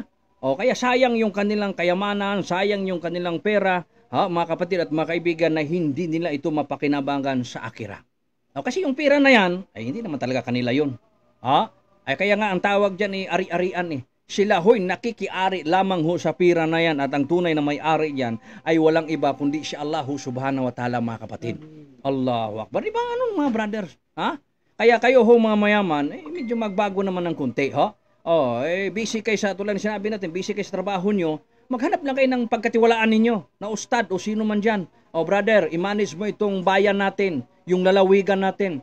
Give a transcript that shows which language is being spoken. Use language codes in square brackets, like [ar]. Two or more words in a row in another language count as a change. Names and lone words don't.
[tl] Kaya sayang yung kanilang kayamanan, sayang yung kanilang pera, mga kapatid at mga kaibigan, na hindi nila ito mapakinabangan sa akirat. Kasi yung pera na yan, ay hindi naman talaga kanila yun. Ay kaya nga ang tawag dyan ay ari-arian . Sila ho'y nakikiari lamang ho sa pira na yan at ang tunay na may-ari yan ay walang iba kundi si Allah [ar] سبحانه وتعالى [tl] mga kapatid. [ar] الله أكبر. [tl] Diba anong mga brothers? Kaya kayo ho mga mayaman, medyo magbago naman ng kunti. Busy kayo sa tulad ng sinabi natin, busy kayo sa trabaho nyo, maghanap lang kayo ng pagkatiwalaan ninyo na ustad o sino man dyan. Brother, i-manage mo itong bayan natin, yung lalawigan natin.